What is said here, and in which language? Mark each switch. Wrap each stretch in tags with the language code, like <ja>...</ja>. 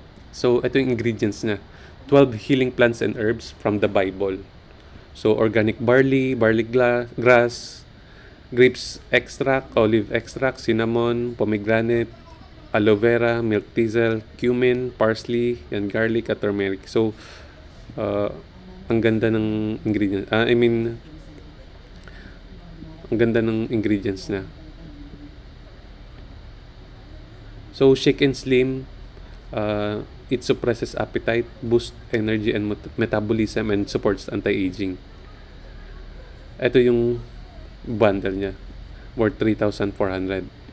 <en>So,</en> <tl>ito yung</tl> <en>ingredients</en> <tl>niya.</tl> <en>12 healing plants and herbs from the Bible. So, organic barley, grass, grapes extract, olive extract, cinnamon, pomegranate, aloe vera, milk thistle, cumin, parsley, and garlic</en> <tl>at</tl> <en>turmeric.</en> <tl>So, ang ganda ng ingredients. Ang ganda ng ingredients na.</tl> <en>So, shake and slim, it suppresses appetite, boosts energy and metabolism, and supports anti-aging.</en> <tl>Ito yung bundle niya,</tl> <en>worth</en> <tl>3,400.</tl>